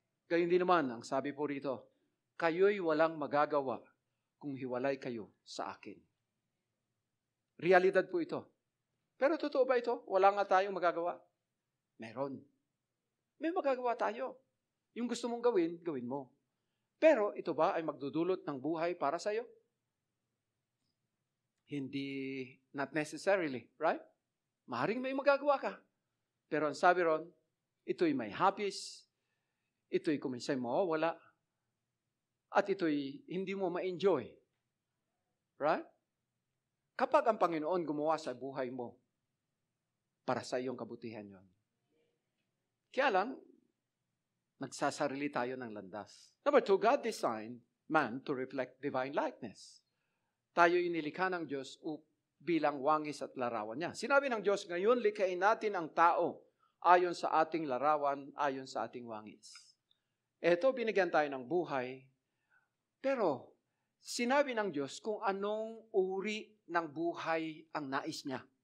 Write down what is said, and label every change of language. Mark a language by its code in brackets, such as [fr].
[tl] Gayun din naman, ang sabi po rito, kayo'y walang magagawa kung hiwalay kayo sa akin. Realidad po ito. Pero totoo ba ito? Wala nga tayong magagawa? Meron. May magagawa tayo. Yung gusto mong gawin, gawin mo. Pero ito ba ay magdudulot ng buhay para sa iyo? [en] Hindi, not necessarily, right? [tl] Maaaring may magagawa ka. Pero ang sabi ron, ito'y may hapis, ito'y kuminsay mawawala, at ito'y hindi mo ma-enjoy. [en] Right? [tl] Kapag ang Panginoon gumawa sa buhay mo, para sa iyong kabutihan yon. Kaya lang, nagsasarili tayo ng landas. [en] Number 2, God designed man to reflect divine likeness. [tl] Tayo inilikha ng Diyos bilang wangis at larawan niya. Sinabi ng Diyos, ngayon likhain natin ang tao ayon sa ating larawan, ayon sa ating wangis. Eto, binigyan tayo ng buhay, pero sinabi ng Diyos kung anong uri ng buhay ang nais niya.